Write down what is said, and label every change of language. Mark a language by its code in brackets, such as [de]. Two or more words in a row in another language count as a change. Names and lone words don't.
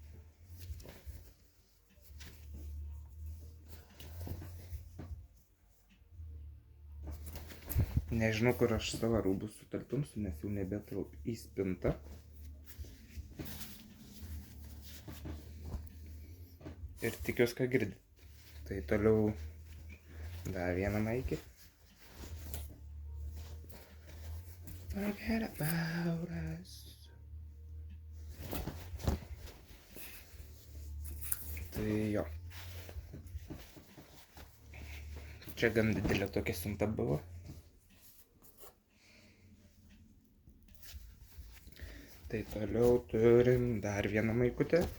[lt] Nežinau, kur aš savo rūbus sutalpinsiu, nes jau nebetelp į spintą. Ir tikiuosi, ką girdit. Tai toliau dar vieną maikį. [en] Forget about us. [lt] Tai jo. Čia gan didelė tokia siunta buvo. Tai toliau turim dar vieną maikutę.